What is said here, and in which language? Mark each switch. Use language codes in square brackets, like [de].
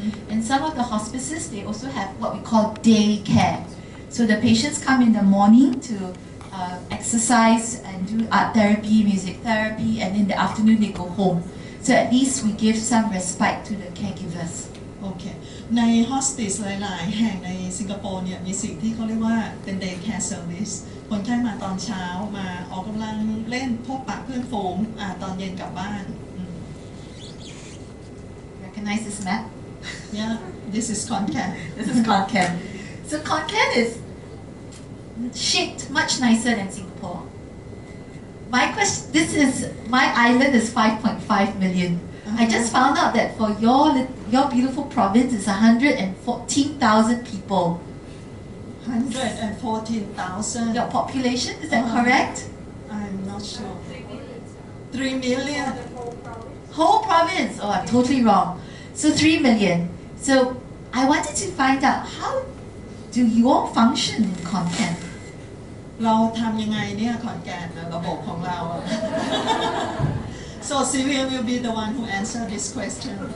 [en] And some of the hospices, they also have what we call day care. So the patients come in the morning to exercise and do art therapy, music therapy, and in the afternoon they go home. So at least we give some respite to the caregivers. [th] โอเคใน hospice หลายๆแห่งในสิงคโปร์เนี่ยมีสิ่งที่เขาเรียกว่าเป็น day care service คนไข้มาตอนเช้ามาออกกำลังเล่นพบปะเพื่อนฝูงตอนเย็นกลับบ้าน [en] Recognize this map? Yeah this is Concan This is Concan. So Concan is shaped much nicer than Singapore. My island is 5.5 million. I just found out that for your beautiful province is 114,000 people. 114,000 Your population, is that correct? I'm not sure 3 million Whole province? Oh, I'm totally wrong. So 3 million. So I wanted to find out how do you all function in Concan? [th] เราทำยังไงเนี่ยขอนแก่นระบบของเรา [en] So Sylvia will be the one who answer this question